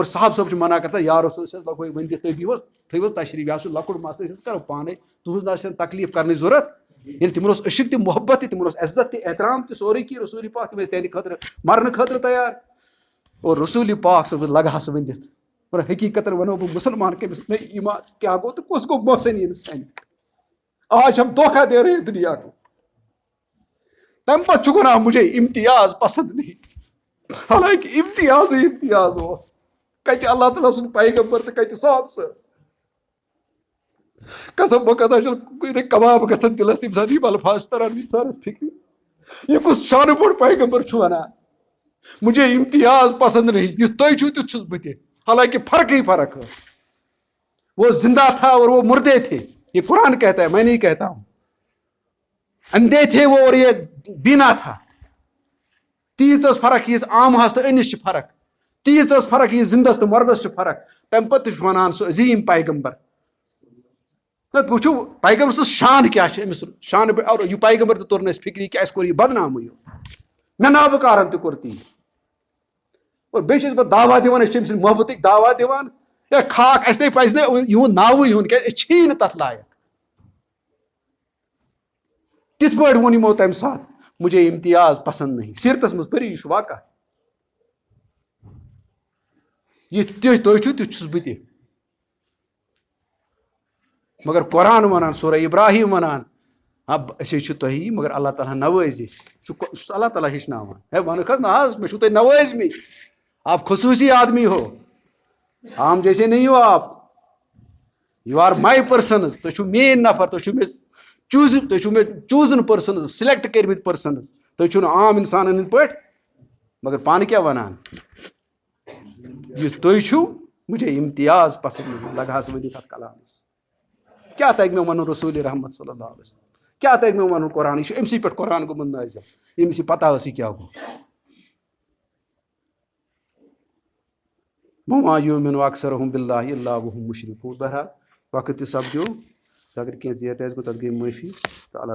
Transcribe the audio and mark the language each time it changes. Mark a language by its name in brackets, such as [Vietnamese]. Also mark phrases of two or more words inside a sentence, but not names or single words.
[Kashmiri] صاحب صٲب چھُ منع کران یا رسول صٲب لگوے وۄنۍ دِتھ تُہۍ دِیِو حظ تھٲیِو حظ تشریٖف یہِ حظ چھُ لۄکُٹ مسلہٕ أسۍ حظ کرو پانے تُہنٛز نہ حظ چھنہٕ تکلیٖف کرنٕچ ضروٗرت ییٚلہِ تِمن اوس عشق تہِ محبت تہِ تِمن اوس عزت تہِ احترام تہِ سورُے کینٛہہ رسول پاک تِم ٲسۍ تِہنٛدِ خٲطرٕ مرنہٕ خٲطرٕ تیار اور رسول پاک صٲب لگہٕ ہس ؤنِتھ اور حقیٖقتن وَنو بہٕ مُسلمان کٔمِس نہیں ایمان کیٛاہ گوٚو تہٕ کُس گوٚو محسن انسان [Urdu] آج ہم دھوکہ دے رہے ہیں دنیا کو [Kashmiri] تمہِ پتہٕ چھُ وَنان [Urdu] مجھے امتیاز پسند نہیں [Kashmiri] حالانکہِ امتیازٕے امتیاز اوس کتہِ اللہ تعالیٰ سُنٛد پیغمبر تہٕ کتہِ صاحب صٲب قسم بخدا چھُنہٕ کباب گژھان دِلس تمہِ ساتہٕ یِم الفاظ چھِ تران انسانس فکرِ یہِ کُس شانہٕ بوٚڑ پیغمبر چھُ وَنان [Urdu] مجھے امتیاز پسند نہیں [Kashmiri] یُتھ تُہۍ چھِو تیُتھ چھُس بہٕ تہِ حالانکہ فرقٕے فرق [Urdu] ٲس وہ زندہ تھا اور وہ مردے تھے یہ قرآن کہتا ہے میں نہیں کہتا ہوں اندھے تھے وہ اور یہ بینا تھا [Kashmiri] تیٖژ ٲس فرق یِژھ عامہس تہٕ أنِس چھِ فرق تیٖژ ٲس فرق یِژھ زِندس تہٕ مردس چھِ فرق تمہِ پتہٕ تہِ چھُ وَنان سُہ عظیٖم پیغمبر وٕچھو پیغمبر سٕنٛز شان کیٛاہ چھِ أمِس شانہٕ پٮ۪ٹھ اور یہِ پیغمبر تہِ توٚر نہٕ اَسہِ فِکری کہِ اَسہِ کوٚر یہِ بدنامٕے یوت مےٚ نابکارن تہِ کوٚر تی اور بیٚیہِ چھِ أسۍ پتہٕ دعوا دِوان أسۍ چھِ أمۍ سٕنٛدِ محبتٕکۍ دعوا دِوان ہے کھاکھ اَسہِ نے پزِ نہٕ یِہُنٛد ناوٕے ہیوٚن کیٛازِ أسۍ چھِی نہٕ تتھ لایق تِتھ پٲٹھۍ ووٚن یِمو تمہِ ساتہٕ [Urdu] مجھے امتیاز پسند نہیں [Kashmiri] سیٖرتس منٛز پٔرِو یہِ چھُ واقع یِتھ تُہۍ چھِو تیُتھ چھُس بہٕ تہِ مگر قرآن وَنان سورہ ابراہیم وَنان اب أسۍ حظ چھِ تۄہی مگر اللہ تعالیٰ نوٲزۍ أسۍ چھُ اللہ تعالیٰ ہیٚچھناوان ہے وَنکھ حظ نہ حظ مےٚ چھُو تۄہہِ نوٲزمٕتۍ [Urdu] آپ خصوٗصی آدمی ہو عام جیسے نہیں ہو [Kashmiri] آپ [English] you are my persons [Kashmiri] تُہۍ چھِو میٲنۍ نفر تُہۍ چھِو مےٚ [English] chosen persons [Kashmiri] سِلیکٹ کٔرمٕتۍ پٔرسنٕز تُہۍ چھِو نہٕ عام اِنسانن ہٕنٛدۍ پٲٹھۍ مگر پانہٕ کیٛاہ وَنان یُتھ تُہۍ چھِو [Urdu] مجھے امتیاز پسند [Kashmiri] لگہٕ ہس ؤنِتھ اتھ کلامس کیٛاہ تگہِ مےٚ وَنُن رسول رحمت [Arabic] صلی اللہ علیہ وسلم [Kashmiri] کیٛاہ تگہِ مےٚ وَنُن قرآن یہِ چھُ أمسٕے پٮ۪ٹھ قرآن گوٚمُت نٲزِل ییٚمِس یہِ پتہ ٲس یہِ کیٛاہ گوٚو [Arabic] وما یؤمنُ اکثرهم باللہ الا وهم مشرکون [Kashmiri] بہرحال وقت تہِ سپدیو اگر کینٛہہ زیادٕ آسہِ گوٚو تتھ گٔے معٲفی تہٕ اللہ